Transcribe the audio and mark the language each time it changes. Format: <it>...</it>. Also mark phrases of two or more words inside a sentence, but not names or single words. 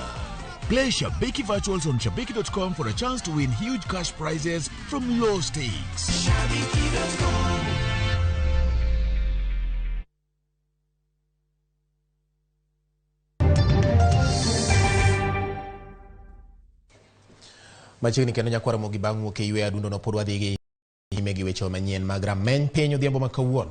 <en>Play Shabiki Virtuals on Shabiki.com for a chance to win huge cash prizes from low stakes. Shabiki.com.</en> <luo>Machiegni kendo nyakwara mogi bang' wuok e ywe adundo no pod wadhi gi nyime gi weche manyien mag rameny piny odhiambo ma kawuono.</luo>